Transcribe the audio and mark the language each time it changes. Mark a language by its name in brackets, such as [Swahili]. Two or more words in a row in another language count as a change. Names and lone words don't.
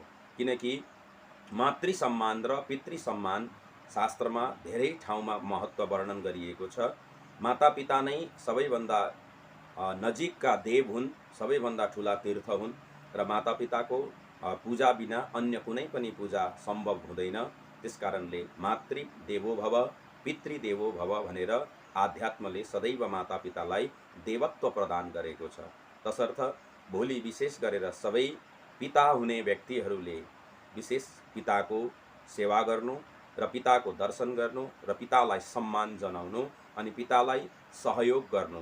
[Nepali] किनकि मातृ सम्मान र पितृ सम्मान शास्त्रमा धेरै ठाउँमा महत्त्व वर्णन गरिएको छ। मातापिता नै सबैभन्दा नजिकका देव हुन्, सबैभन्दा ठुला तीर्थ हुन् र मातापिताको पूजा बिना अन्य कुनै पनि पूजा सम्भव हुँदैन। त्यसकारणले [Sanskrit] मातृ देवो भव पितृदेवो भव [Nepali] भनेर आध्यात्मले सदैव मातापितालाई देवत्व प्रदान गरेको छ। तसर्थ भोलि विशेष गरेर सबै पिता हुने व्यक्तिहरूले विशेष पिताको सेवा गर्नु र पिताको दर्शन गर्नु र पितालाई सम्मान जनाउनु अनि पितालाई सहयोग गर्नु।